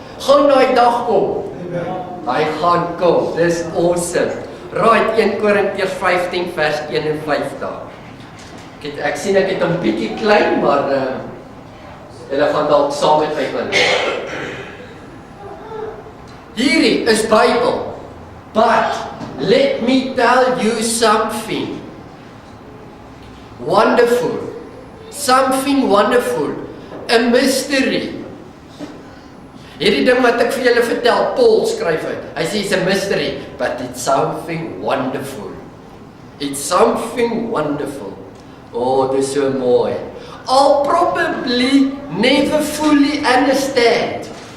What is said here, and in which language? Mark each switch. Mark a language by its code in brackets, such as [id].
[af] Gaan daai dag kom. Hy gaan kom. Dis awesome. Right, 1 Korintiërs 15 vers 51. Ek sien ek het 'n bietjie klein, maar julle gaan dalk saam met my gaan. Hierdie is Bybel. [en] But let me tell you something wonderful. Something wonderful. A mystery. [af] Hierdie ding wat ek vir julle vertel, Paul skryf dit. Hy sê [en] it's a mystery, but it's something wonderful. It's something wonderful. Oh, [af] dis so mooi. [en] I'll probably never fully understand.